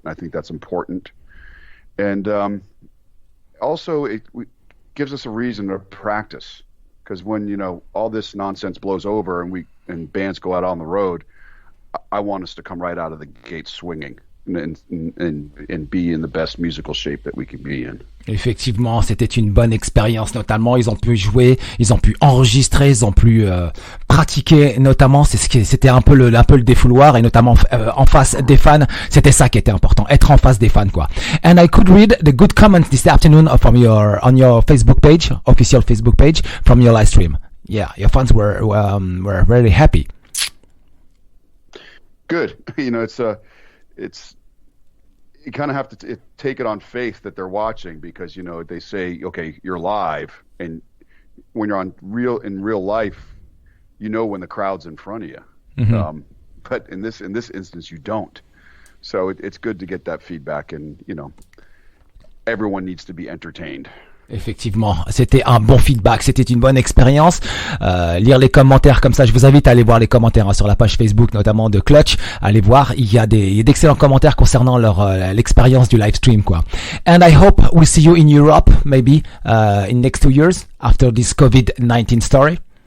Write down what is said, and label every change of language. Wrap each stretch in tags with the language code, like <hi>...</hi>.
<en>And I think that's important. And also, it gives us a reason to practice, because when all this nonsense blows over and bands go out on the road, I want us to come right out of the gate swinging. And be in the best musical shape that we can be in.</en> <fr>Effectivement, c'était une bonne expérience notamment. Ils ont pu jouer, ils ont pu enregistrer, ils ont pu pratiquer notamment. C'était un peu le défouloir et notamment en face des fans. C'était ça qui était important, être en face des fans quoi.</fr> <en>And I could read the good comments this afternoon on your Facebook page, official Facebook page, from your live stream. Yeah, your fans were very happy. Good. It's you kind of have to take it on faith that they're watching, because they say, okay, you're live, and when you're in real life, when the crowd's in front of you. Mm-hmm. But in this instance, you don't. So it's good to get that feedback, and everyone needs to be entertained.</en> <fr>Effectivement, c'était un bon feedback, c'était une bonne expérience. Lire les commentaires comme ça, je vous invite à aller voir les commentaires sur la page Facebook, notamment de Clutch. Allez voir, il y a d'excellents commentaires concernant l'expérience du live stream quoi.</fr> <en>And I hope we'll see you in Europe, maybe in next 2 years after this COVID-19 story.</en>